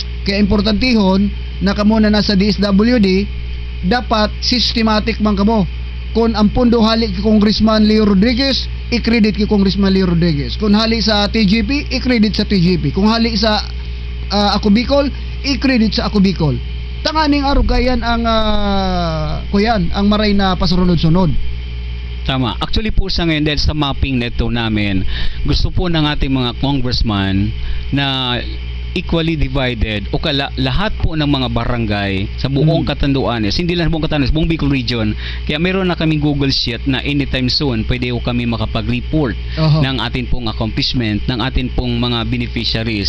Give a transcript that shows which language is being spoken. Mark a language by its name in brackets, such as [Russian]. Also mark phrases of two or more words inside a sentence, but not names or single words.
[Bikol] Kaya importantihon na kamo na nasa DSWD, dapat systematic man kamo. Kung ang pundo hali kay Congressman Leo Rodriguez, i-credit kay Congressman Leo Rodriguez. Kung hali sa TGP, i-credit sa TGP. Kung hali sa Ako Bicol, i-credit sa Ako Bicol. Tanganing arugayan ang kuyan, ang maray na pasurunod-sunod. Tama. [Filipino] Actually po sa ngayon dahil sa mapping neto namin, gusto po ng ating mga congressman na [English] equally divided [Filipino] o lahat po ng mga barangay sa buong Catanduanes, hindi lang buong Catanduanes, buong Bicol region. Kaya meron na kaming Google Sheet na [English] anytime soon [Filipino] pwede po kami makapag-report ng atin pong accomplishment, ng atin pong mga beneficiaries.